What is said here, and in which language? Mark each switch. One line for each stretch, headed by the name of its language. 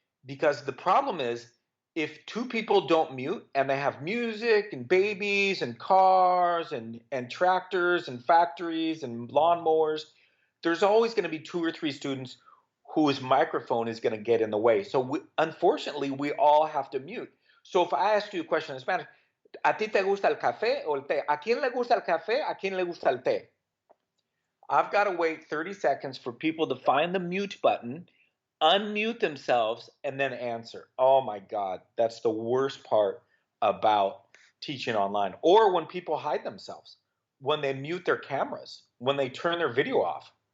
English: Because the problem is, if 2 people don't mute and they have music and babies and cars and tractors and factories and lawnmowers, there's always going to be 2 or 3 students whose microphone is going to get in the way. So unfortunately, we all have to mute. So if I ask you a question in Spanish,
Spanish: ¿a ti te gusta el café o el té? ¿A quién le gusta el café? ¿A quién le gusta el té?
English: I've got to wait 30 seconds for people to find the mute button, unmute themselves, and then answer. Oh my God, that's the worst part about teaching online. Or when people hide themselves, when they mute their cameras, when they turn their video off.